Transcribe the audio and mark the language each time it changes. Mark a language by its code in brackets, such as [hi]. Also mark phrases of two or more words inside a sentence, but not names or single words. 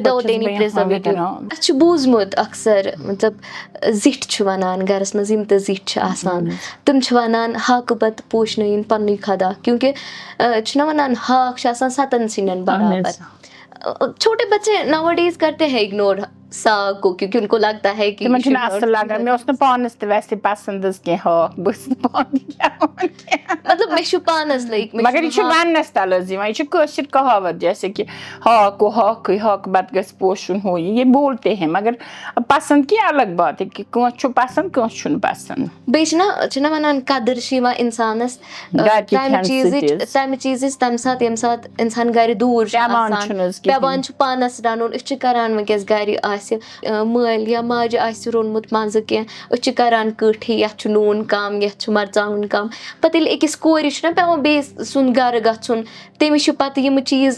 [ks] اَسہِ چھُ بوٗزمُت اکثر مطلب زِٹھۍ چھِ وَنان گرس منٛز یِم تہِ زِٹھۍ چھِ آسان تِم چھِ وَنان ہاکہٕ بتہٕ پوشنٲیِن پننُے خدا کیونکہِ چھِنہ وَنان ہاکھ چھِ آسان 7 سِنٮ۪ن برابر [ur] چھوٹے بچے ناؤ-اے-ڈیز کرتے ہیں اگنور ساگ کو کیونکہ ان کو لگتا ہے کہ [ks] تِمن چھُنہٕ اَصٕل لگان مےٚ اوس نہٕ پانس تہِ ویسے پسنٛد حظ کینٛہہ ہاکھ بہٕ ٲسٕس نہٕ پانہٕ تہِ کھٮ۪وان مطلب مےٚ چھُ پانس لٔگۍ مگر یہِ چھُ وننس تل حظ یِوان یہِ چھِ کٲشِر کہاوت [ur] جیسے کہ [ks] ہاکھ گوٚو ہاکھٕے ہاکہٕ بتہٕ گژھِ پوشُن ہُہ یہِ [ur] بولتے ہیں مگر پسنٛد کی الگ بات ہے کہ [ks] کٲنٛسہِ چھُ پسنٛد کٲنٛسہِ چھُنہٕ پسنٛد بیٚیہِ چھِنہ وَنان قدٕر چھِ یِوان اِنسانس تَمہِ چیٖزٕچ تَمہِ ساتہٕ ییٚمہِ ساتہٕ اِنسان گرِ دوٗر چھُ آسان پیٚوان چھُ پانس رَنُن أسۍ چھِ کران وٕنکیٚس گرِ آسہِ مٲلۍ یا ماجہِ آسہِ روٚنمُت منٛزٕ کینٛہہ أسۍ چھِ کران کٲٹھی یتھ چھُ نوٗن کم یتھ چھُ مرژٕوانٛگُن کم پتہٕ ییٚلہِ أکِس کورِ چھُنہ پیٚوان بیٚیِس سُنٛد گرٕ گژھُن تٔمِس چھِ پتہٕ یِم چیٖز